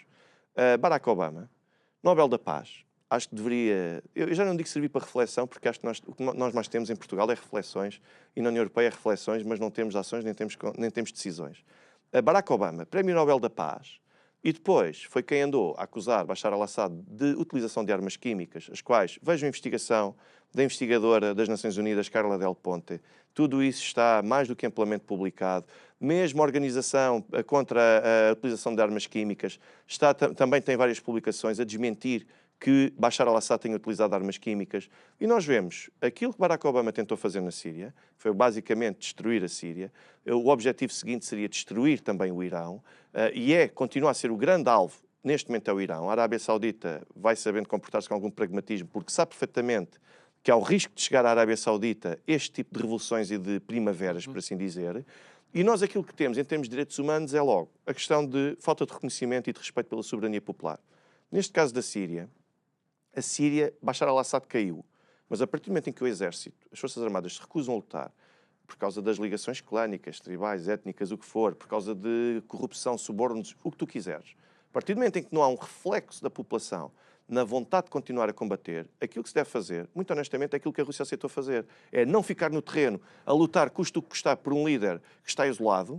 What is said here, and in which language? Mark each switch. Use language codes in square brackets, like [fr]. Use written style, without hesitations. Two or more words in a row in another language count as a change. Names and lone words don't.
[pt] Barack Obama, Nobel da Paz, acho que deveria, eu já não digo servir para reflexão, porque acho que o que nós mais temos em Portugal é reflexões, e na União Europeia é reflexões, mas não temos ações, nem temos decisões. Barack Obama, Prémio Nobel da Paz, e depois foi quem andou a acusar Bashar al-Assad de utilização de armas químicas, as quais, vejam a investigação da investigadora das Nações Unidas, Carla Del Ponte, tudo isso está mais do que amplamente publicado. Mesmo a organização contra a utilização de armas químicas também tem várias publicações a desmentir que Bashar al-Assad tenha utilizado armas químicas. E nós vemos aquilo que Barack Obama tentou fazer na Síria, foi basicamente destruir a Síria. O objetivo seguinte seria destruir também o Irão, e continua a ser o grande alvo, neste momento é o Irão. A Arábia Saudita vai sabendo comportar-se com algum pragmatismo, porque sabe perfeitamente que há o risco de chegar à Arábia Saudita este tipo de revoluções e de primaveras, por assim dizer. E nós aquilo que temos em termos de direitos humanos é logo a questão de falta de reconhecimento e de respeito pela soberania popular. Neste caso da Síria, a Síria, Bashar al-Assad caiu, mas a partir do momento em que o exército, as forças armadas se recusam a lutar por causa das ligações clânicas, tribais, étnicas, o que for, por causa de corrupção, subornos, o que tu quiseres, a partir do momento em que não há um reflexo da população na vontade de continuar a combater, aquilo que se deve fazer, muito honestamente, é aquilo que a Rússia aceitou fazer, é não ficar no terreno a lutar custo o que custar por um líder que está isolado.